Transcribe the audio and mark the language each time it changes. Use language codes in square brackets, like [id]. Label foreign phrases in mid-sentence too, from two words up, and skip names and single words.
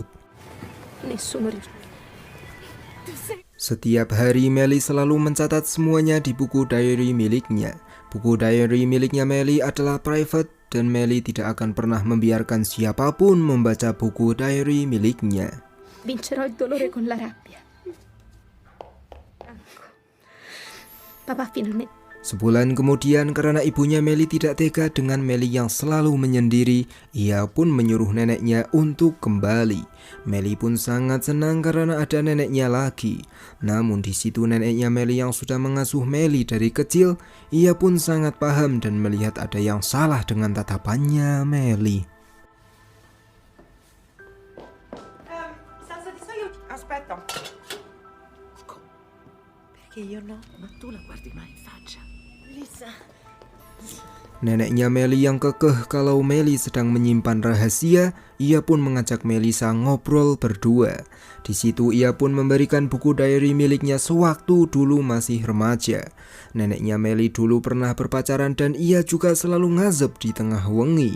[it] Nessuno... [id] Setiap hari Melly selalu mencatat semuanya di buku diary miliknya. Buku diary miliknya Melly adalah private dan Melly tidak akan pernah membiarkan siapapun membaca buku diary miliknya. [it] Vincerò il dolore con la rabbia. Papa finalmente... [id] Sebulan kemudian karena ibunya Melly tidak tega dengan Melly yang selalu menyendiri, ia pun menyuruh neneknya untuk kembali. Melly pun sangat senang karena ada neneknya lagi. Namun di situ neneknya Melly yang sudah mengasuh Melly dari kecil, ia pun sangat paham dan melihat ada yang salah dengan tatapannya Melly. [it] Salsa di soia... Aspetta. Perché io no? Ma tu la guardi mai in faccia. Lisa. [id] Neneknya Melly yang kekeh kalau Melly sedang menyimpan rahasia, ia pun mengajak Melissa ngobrol berdua. Di situ ia pun memberikan buku diary miliknya sewaktu dulu masih remaja. Neneknya Melly dulu pernah berpacaran dan ia juga selalu ngazep di tengah wengi.